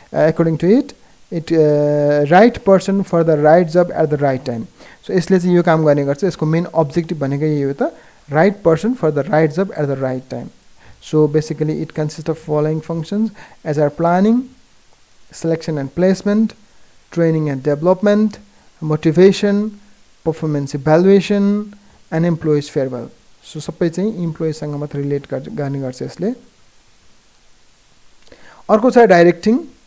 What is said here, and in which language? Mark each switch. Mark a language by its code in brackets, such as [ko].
[en] According to it right person for the right job at the right time. [ne] So यसले चाहिँ यो काम गर्ने गर्छ। यसको मेन अब्जेक्टिभ भनेको यही हो त, [en] Right person for the right job at the right time. So basically it consist of following functions as are planning, selection and placement, training and development, motivation, performance evaluation, and employees farewell. [ne] So सबै चाहिँ इम्प्लोइजसँग मात्र relate गर्ने गर्छ यसले। अर्को छ directing.